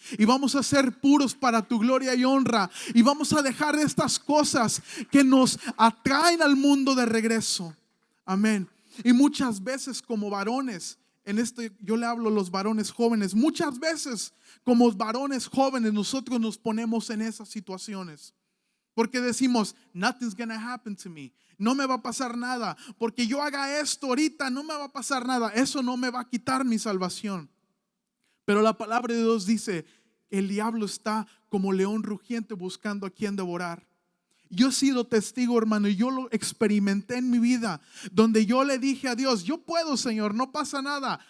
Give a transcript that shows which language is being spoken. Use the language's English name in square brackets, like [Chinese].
[Spanish] Y vamos a ser puros para tu gloria y honra. Y vamos a dejar estas cosas que nos atraen al mundo de regreso. Amén. Y muchas veces como varones, en esto yo le hablo a los varones jóvenes, muchas veces como varones jóvenes nosotros nos ponemos en esas situaciones. Porque decimos, [English] nothing's gonna happen to me. [Spanish] No me va a pasar nada. Porque yo haga esto ahorita, no me va a pasar nada. Eso no me va a quitar mi salvación. Pero la palabra de Dios dice, el diablo está como león rugiente buscando a quien devorar. Yo he sido testigo, hermano, y yo lo experimenté en mi vida, donde yo le dije a Dios, yo puedo, Señor, no pasa nada.